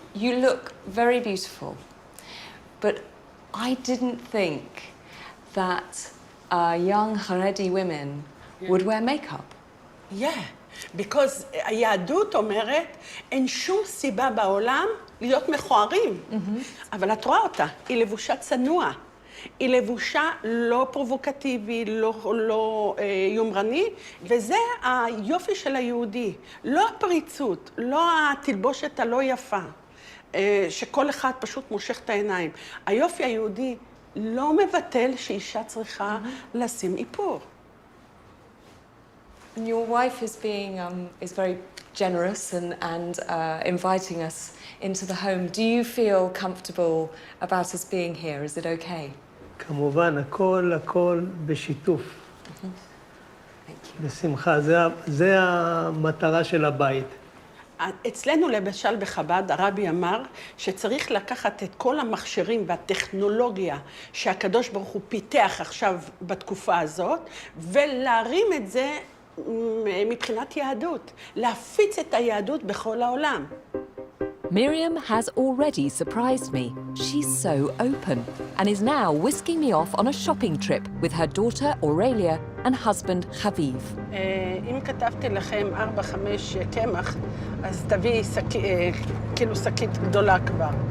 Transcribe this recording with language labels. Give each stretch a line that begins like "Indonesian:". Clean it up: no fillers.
English: You look very beautiful, but I didn't think that young Haredi women would wear makeup. Yeah, because
Hebrew: היהדות אומרת, אין שום סיבה בעולם להיות מכוערים. אבל את רואה אותה, היא לבושה צנוע. היא לבושה לא פרובוקטיבי, לא יומרני, וזה היופי של היהודי. לא הפריצות, לא התלבושת הלא יפה, שכל אחד פשוט מושך את העיניים. היופי היהודי לא מבטל שאישה צריכה לשים איפור.
English: And your wife is very generous and inviting us into the home. Do you feel comfortable about us being here? Is it okay?
Hebrew: כמובן, הכל בשיתוף. בשמחה, זה המטרה של הבית. אצלנו למשל בחב"ד, הרבי אמר שצריך לקחת את כל המכשירים והטכנולוגיה שהקדוש ברוך הוא פיתח עכשיו בתקופה הזאת, ולהרים את זה מבחינת יהדות, להפיץ את היהדות בכל העולם.
English: Miriam has already surprised me. She's so open and is now whisking me off on a shopping trip with her daughter Aurelia and husband Chaviv.
Hebrew: אם כתבתי לכם 4-5 קמח, אז תביאי כאילו שקית גדולה כבר.